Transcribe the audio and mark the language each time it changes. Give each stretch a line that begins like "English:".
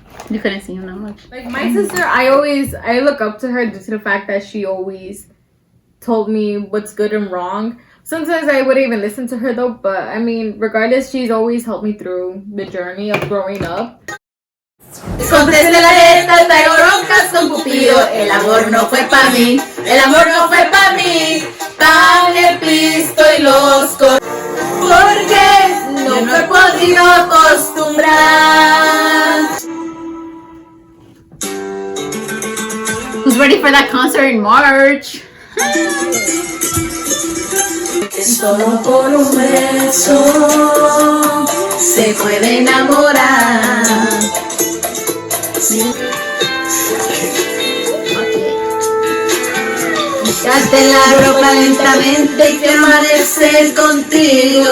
English: you couldn't see him that much. Like, my sister, I look up to her due to the fact that she always told me what's good and wrong. Sometimes I wouldn't even listen to her though, but I mean, regardless, she's always helped me through the journey of growing up.
Spanish: Contesté la letra, traigo broncas con Cupido. El amor no fue pa' mí, el amor no fue pa' mí. Pagué el pisto y los porque no me he podido acostumbrar.
English: Who's ready for that concert in March?
Spanish: Solo por un beso se puede enamorar. Quitarte la ropa lentamente y que amanecer contigo.